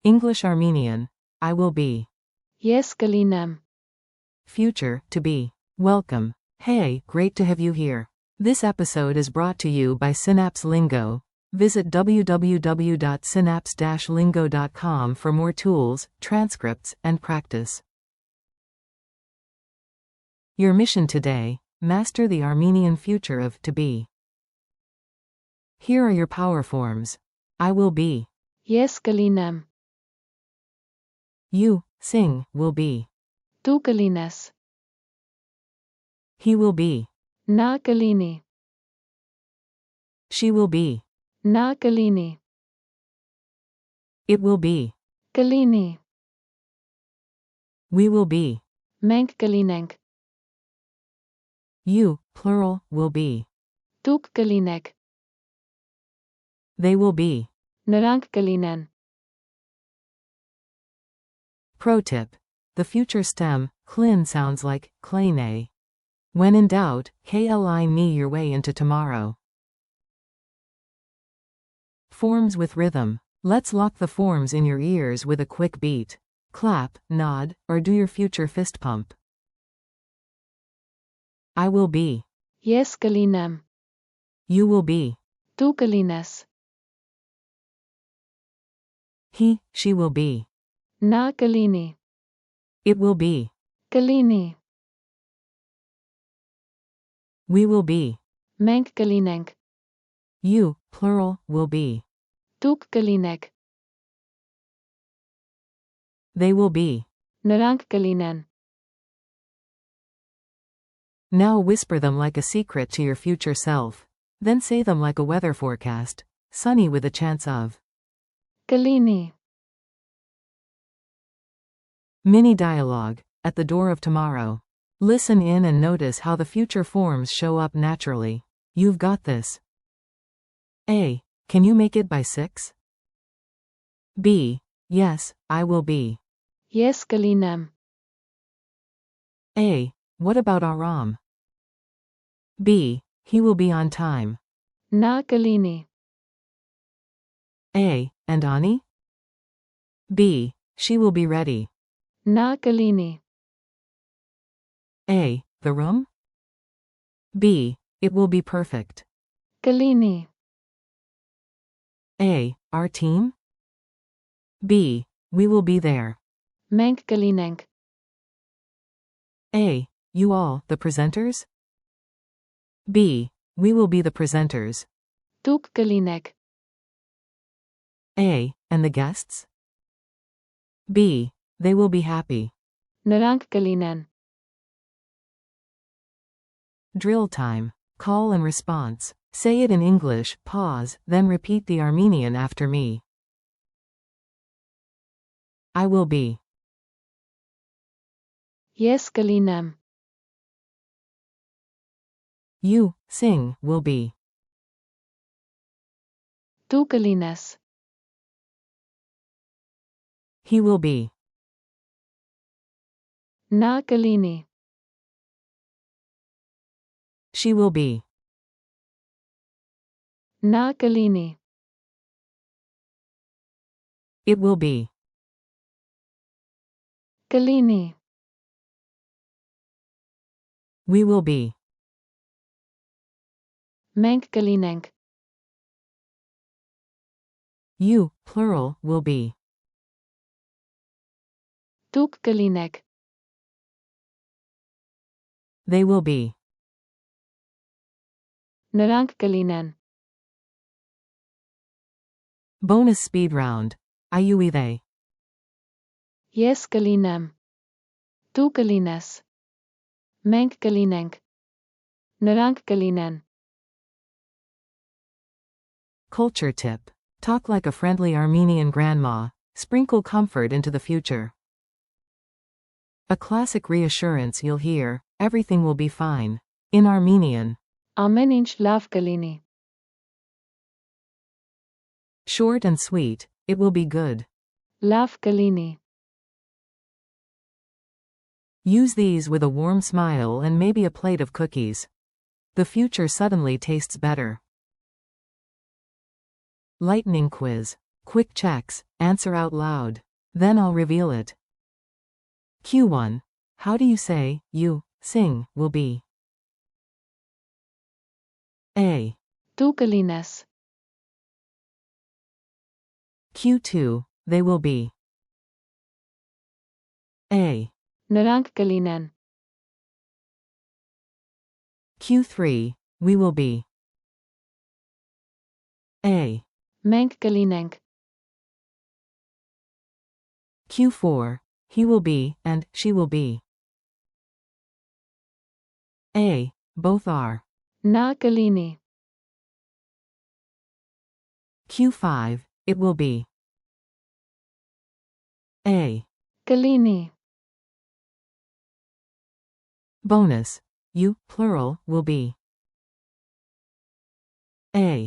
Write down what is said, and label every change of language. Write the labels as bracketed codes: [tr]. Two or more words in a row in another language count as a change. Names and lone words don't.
[en] English Armenian. I will be. [hy] Ես կլինեմ. [en] Future, to be. Welcome. Hey, great to have you here. This episode is brought to you by Synapse Lingo. Visit www.synapse-lingo.com for more tools, transcripts, and practice. Your mission today: master the Armenian future of to be. Here are your power forms. I will be. [hy] Ես կլինեմ. [en] You, sing, will be. [hy] Դու կլինես. [en] He will be. [hy] Նա կլինի. [en] She will be. [hy] Նա կլինի. [en] It will be. [hy] Կլինի. [en] We will be. [hy] Մենք կլինենք. [en] You, plural, will be. [hy] Դուք կլինեք. [en] They will be. [hy] Նրանք կլինեն. [en] Pro tip. The future stem, clin, sounds like clene. When in doubt, kline your way into tomorrow. Forms with rhythm. Let's lock the forms in your ears with a quick beat. Clap, nod, or do your future fist pump. I will be. [hy] Ես կլինեմ. [en] You will be. [hy] Դու կլինես. [en] He, she will be. [hy] Նա կլինի. [en] It will be. [hy] Կլինի. [en] We will be. [hy] Մենք կլինենք. [en] You, plural, will be. [hy] Դուք կլինեք. [en] They will be. [hy] Նրանք կլինեն. [en] Now whisper them like a secret to your future self. Then say them like a weather forecast. Sunny with a chance of. [hy] Կլինի. [en] Mini dialogue. At the door of tomorrow. Listen in and notice how the future forms show up naturally. You've got this. A. Can you make it by 6? B. Yes, I will be. [hy] Ես կլինեմ. [en] A. What about Aram? B. He will be on time. [hy] Նա կլինի. [en] A. And Ani? B. She will be ready. [hy] Նա կլինի. [en] A. The room? B. It will be perfect. [hy] Կլինի. [en] A. Our team? B. We will be there. [hy] Մենք կլինենք. [en] A. You all, the presenters? B. We will be the presenters. [hy] Դուք կլինեք. [en] A. And the guests? B. They will be happy. [hy] Նրանք կլինեն. [en] Drill time. Call and response. Say it in English, pause, then repeat the Armenian after me. I will be. [hy] Ես կլինեմ. [en] You, sing, will be. [hy] Դու կլինես. [en] He will be. [hy] Նա կլինի. [en] She will be. [hy] Նա կլինի. [en] It will be. [hy] Կլինի. [en] We will be. [hy] Մենք կլինենք. [en] You, plural, will be. [hy] Դուք կլինեք. [en] They will be. [hy] Նրանք կլինեն. [en] Bonus speed round. IUE they. [hy] Ես կլինեմ. Դու կլինես. Մենք կլինենք. Նրանք կլինեն. [en] Culture tip. Talk like a friendly Armenian grandma. Sprinkle comfort into the future. A classic reassurance you'll hear: everything will be fine. In Armenian. [hy] Ամեն ինչ լավ կլինի. [en] Short and sweet, it will be good. [hy] Լավ կլինի. [en] Use these with a warm smile and maybe a plate of cookies. The future suddenly tastes better. Lightning quiz. Quick checks, answer out loud. Then I'll reveal it. Q1. How do you say, you, sing, will be? A. [hy] Դու կլինես. [en] Q2. They will be. A. [hy] Նրանք կլինեն. [en] Q3. We will be. A. [hy] Մենք կլինենք. [en] Q4. He will be, and she will be. A. Both are. [hy] Նա կլինի. [en] Q5. It will be. A. [hy] Կլինի. [en] Bonus. You, plural, will be. A.